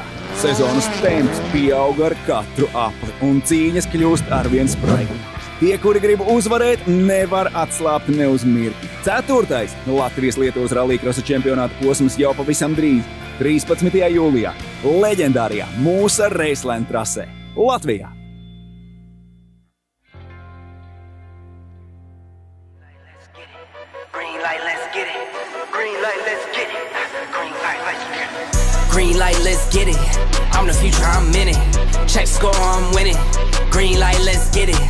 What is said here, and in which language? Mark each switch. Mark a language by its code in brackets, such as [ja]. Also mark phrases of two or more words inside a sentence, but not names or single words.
[lv] Sezonas temps pieauga ar katru apli un cīņas kļūst arvien spraigākas. Tie, kuri grib uzvarēt, nevar atslābt ne uz mirkli. 4. Latvijas-Lietuvas rallycrossa čempionāta posms jau pavisam drīz. 13. jūlijā leģendārajā Mūsa Raceland trasē Latvijā. [en] Green light, let's get it. Green light, let's get it. Green light, let's get it. Green light, let's get it. I'm the future, I'm in it. Check score, I'm winning. Green light, let's get it.